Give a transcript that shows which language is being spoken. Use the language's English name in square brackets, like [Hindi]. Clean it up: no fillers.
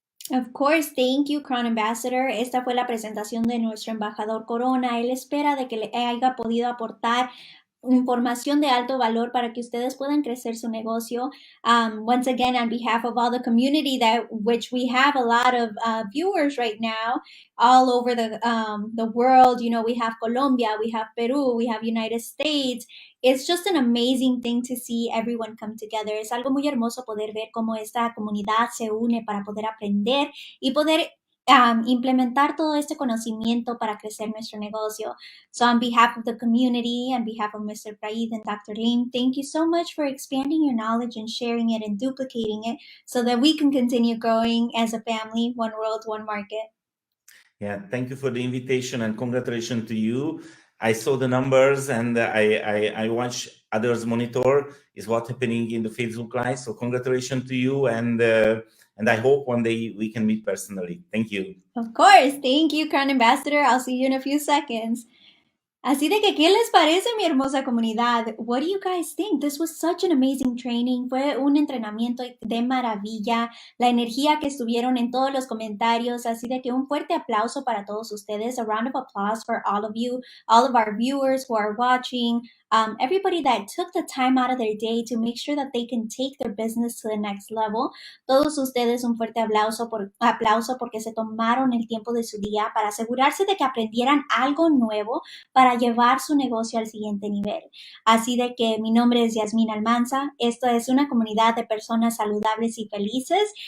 [English] Of course, thank you, Crown Ambassador. [Spanish] Esta fue la presentación de nuestro embajador Corona. Él espera de que le haya podido aportar información de alto valor para que ustedes puedan crecer su negocio. [English] Once again, on behalf of all the community which we have a lot of viewers right now all over the world. You know, we have Colombia, we have Peru, we have United States. It's just an amazing thing to see everyone come together. [Spanish] Es algo muy hermoso poder ver cómo esta comunidad se une para poder aprender y poder implementar todo este conocimiento para crecer nuestro negocio. [English] So on behalf of the community, on behalf of Mr. Praid and Dr. Lim, thank you so much for expanding your knowledge and sharing it and duplicating it so that we can continue growing as a family, one world, one market. Yeah, thank you for the invitation and congratulations to you. I saw the numbers and I watch others monitor is what's happening in the Facebook Live. So congratulations to you and I hope one day we can meet personally. Thank you. Of course. Thank you, Crown Ambassador. I'll see you in a few seconds. [Spanish] Así de que, ¿qué les parece, mi hermosa comunidad? [English] What do you guys think? This was such an amazing training. [Spanish] Fue un entrenamiento de maravilla. La energía que estuvieron en todos los comentarios. Así de que un fuerte aplauso para todos ustedes. [English] A round of applause for all of you, all of our viewers who are watching. Everybody that took the time out of their day to make sure that they can take their business to the next level. [Spanish] Todos ustedes un fuerte aplauso porque se tomaron el tiempo de su día para asegurarse de que aprendieran algo nuevo para llevar su negocio al siguiente nivel. Así de que mi nombre es Yasmín Almanza. Esto es una comunidad de personas saludables y felices.